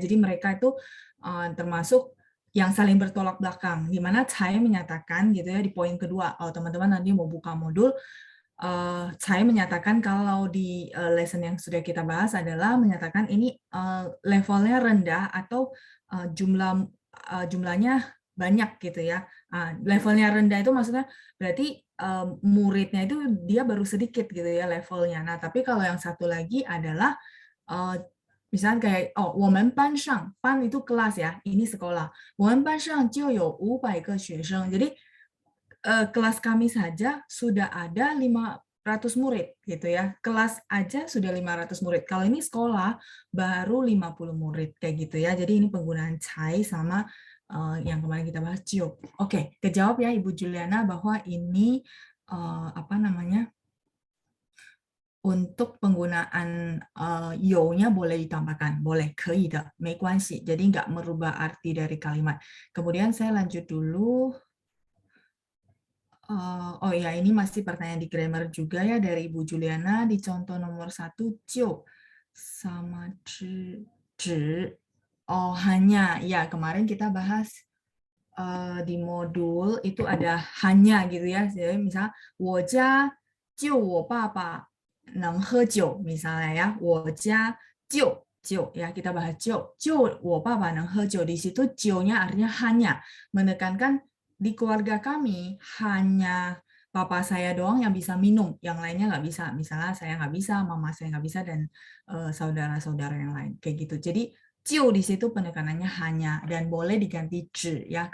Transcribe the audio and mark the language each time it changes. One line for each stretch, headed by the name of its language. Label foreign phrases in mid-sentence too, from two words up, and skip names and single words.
Indonesian: Jadi mereka itu termasuk yang saling bertolak belakang, di mana Cai menyatakan gitu ya di poin kedua, kalau teman-teman nanti mau buka modul, saya menyatakan kalau di lesson yang sudah kita bahas adalah menyatakan ini levelnya rendah atau jumlahnya banyak gitu ya. Levelnya rendah itu maksudnya berarti muridnya itu dia baru sedikit gitu ya levelnya. Nah, tapi kalau yang satu lagi adalah misalnya kayak pan itu kelas ya, ini sekolah.
Chinese: 我们班上就有500个学生.
Indonesian: Jadi kelas kami saja sudah ada 500 murid gitu ya. Kelas aja sudah 500 murid. Kalau ini sekolah baru 50 murid kayak gitu ya. Jadi ini penggunaan cai sama yang kemarin kita bahas cium. Oke, kejawab ya Ibu Juliana bahwa ini apa namanya? untuk penggunaan you-nya boleh ditambahkan, boleh,
Chinese: 可以的，没关系.
Indonesian: Jadi nggak merubah arti dari kalimat. Kemudian saya lanjut dulu. Oh ya, ini masih pertanyaan di grammar juga ya dari Ibu Juliana di contoh nomor 1, 就 sama 只. Oh, hanya. Ya, kemarin kita bahas di modul itu ada hanya gitu ya. Jadi misalnya
Chinese: 我家就我爸爸能喝酒
Indonesian: misalnya ya.
Chinese: 我家就
Indonesian: ya kita bahas
Chinese: 就我爸爸能喝酒
Indonesian: di situ 就nya artinya hanya menekankan di keluarga kami hanya papa saya doang yang bisa minum, yang lainnya nggak bisa. Misalnya saya nggak bisa, mama saya nggak bisa, dan saudara-saudara yang lain kayak gitu. Jadi 就 di situ penekanannya hanya dan boleh diganti 只 ya.